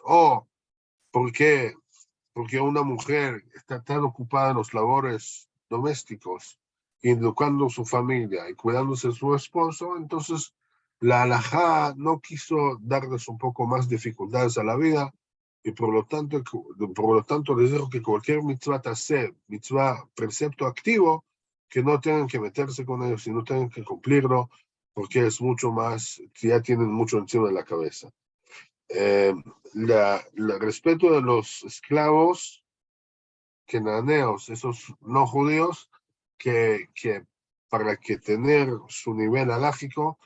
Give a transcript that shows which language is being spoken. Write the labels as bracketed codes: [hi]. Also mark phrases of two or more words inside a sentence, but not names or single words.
[es] O porque una mujer está tan ocupada en los labores domésticos, educando a su familia y cuidándose de su esposo, entonces la halajá no quiso darles un poco más dificultades a la vida y por lo tanto les dijo que cualquier [he] מצות עשה, [es] mitzvah precepto activo, que no tengan que meterse con ellos y no tengan que cumplirlo porque es mucho más, ya tienen mucho encima de la cabeza. Respecto de los esclavos cananeos, esos no judíos, que para que tener su nivel halágico